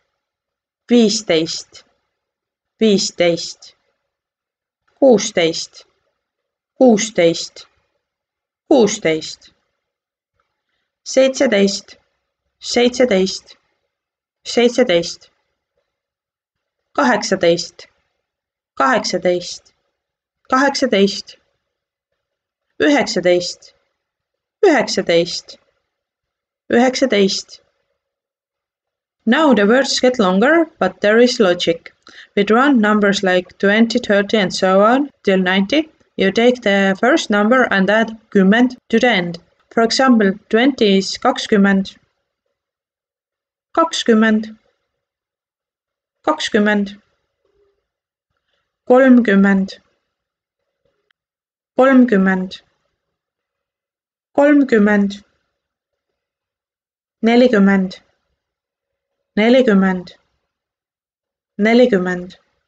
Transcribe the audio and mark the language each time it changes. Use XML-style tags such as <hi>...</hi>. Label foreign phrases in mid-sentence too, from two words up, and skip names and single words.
<et>viisteist, viisteist, kuusteist, kuusteist, kuusteist, seitseteist, seitseteist, seitseteist, kaheksateist, kaheksateist, kaheksateist, üheksateist, üheksateist, üheksateist.</et> <en>Now the words get longer, but there is logic. With round numbers like 20, 30 and so on till 90, you take the first number and add kümmend to the end. For example, 20 is</en> <et>kakskümmend, kakskümmend, kakskümmend, kolmkümmend, kolmkümmend, kolmkümmend, nelikümmend, nelikümmend, nelikümmend,</et>